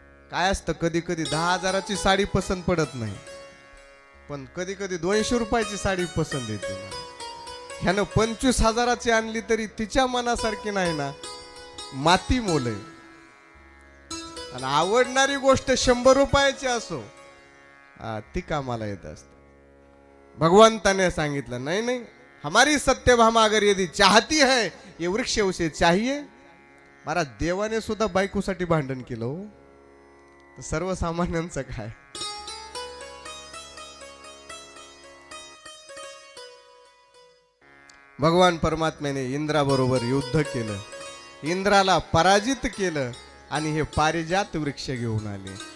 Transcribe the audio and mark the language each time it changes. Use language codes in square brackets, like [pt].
[mr] काय असतं, कधी कधी 10,000ची साडी पसंत पडत नाही, पण कधी कधी 200 रुपयाची साडी पसंत येते. ह्यानं 25,000ची आणली तरी तिच्या मनासारखी नाही ना, माती मोल आहे. आणि आवडणारी गोष्ट 100 रुपयाची असो, ती कामाला येत असते. भगवंताने सांगितलं [hi] नहीं नहीं, हमारी सत्यभामा अगर यदि चाहती है ये वृक्ष उसे चाहिए. [mr] महाराज देवाने सुद्धा बायकोसाठी भांडण केलं हो, तर सर्वसामान्यांचं काय? भगवान परमात्म्याने इंद्राबरोबर युद्ध केलं, इंद्राला पराजित केलं आणि हे पारिजात वृक्ष घेऊन आले.